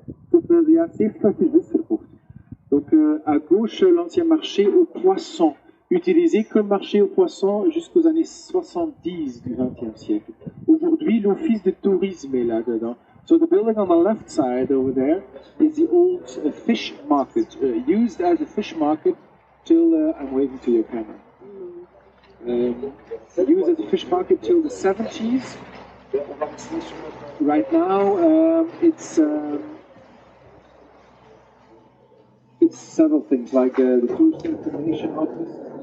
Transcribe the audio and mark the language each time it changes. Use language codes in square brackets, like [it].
[nl] Tot de jaren 70 had je vis verkocht. [fr] Donc à gauche, l'ancien marché aux poissons, utilisé comme marché aux poissons jusqu'aux années 70 du XXe siècle. Aujourd'hui, l'office de tourisme est là-dedans. [en] So the building on the left side over there is the old fish market, used as a fish market till, I'm waving to your camera, used as a fish market till the 70s. Right now, it's several things like the tourist information office.